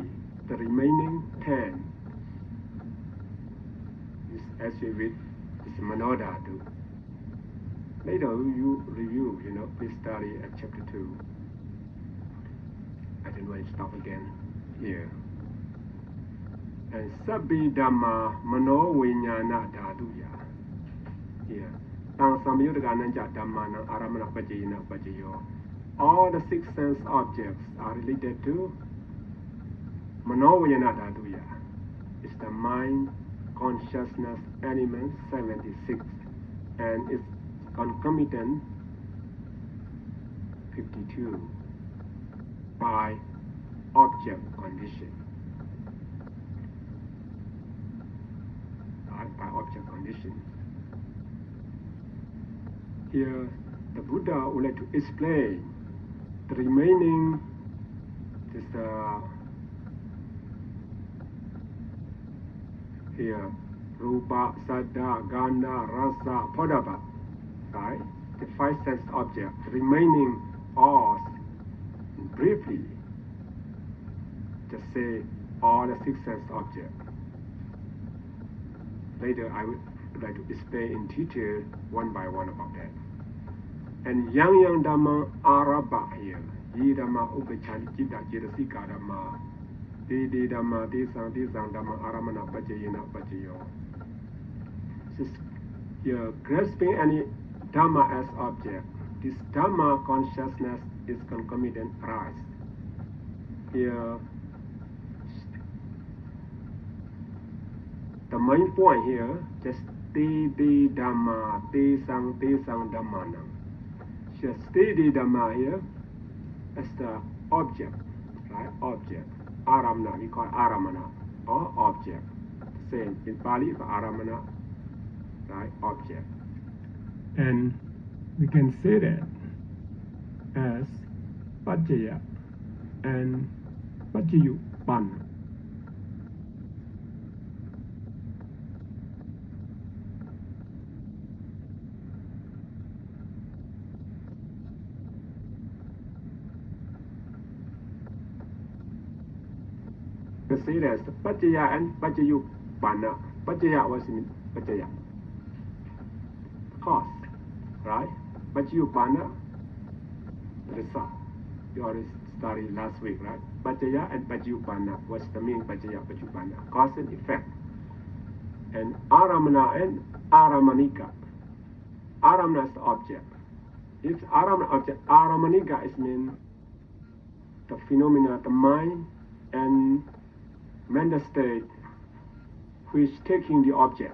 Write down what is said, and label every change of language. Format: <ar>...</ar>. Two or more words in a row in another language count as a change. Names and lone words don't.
<en>The remaining 10 is actually with this manodhatu. Later you review, please study at chapter 2. I don't want to stop again here.</en> <pi>And sabbi dhamma mano viññāna dhatuya.</pi> <en>Here.</en> <pi>Tang samyuddhakananja dhammanam ārammaña paccayina paccayo.</pi> <en>All the 6 sense objects are related to</en> <pi>mano viññāna dhatuya.</pi> <en>It's the mind consciousness element 76 and its concomitant 52 by object condition. Right, by object condition. Here, the Buddha would like to explain the remaining here,</en> <pi>rupa, saddha, gandha, rasa, phodabha,</pi> <en>right? The 5 sense objects, remaining all briefly. Just say all the 6 sense objects. Later, I would like to explain in detail one by one about that.</en> <pi>And yang dhamma arabha here. Yi dhamma upachandi citta cetasika dhamma. Te dhamma te sang dhamma ārammaña paccayina paccayo.</pi> <en>Here, grasping any dhamma as object, this dhamma consciousness is concomitant rise. Here, the main point here, just</en> <pi>te dhamma, te sang dhamma.</pi> <en>Just</en> <pi>te dhamma</pi> <en>here as the object, right? Object. Ārammaña, we call ārammaña, or object. Same in Pali for ārammaña, right? Object. And we can say that as paccaya and paccayupanna. We say that as paccaya and paccayupanna. Paccaya was in paccaya, cause, right? Paccayupanna, result. You already studied last week, right? Paccaya and paccayupanna. What's the meaning paccaya, paccayupanna? Cause and effect. And ārammaña and ārammañika. Ārammaña is the object. If ārammaña object, ārammañika is mean the phenomena, the mind and mental state which taking the object.</en>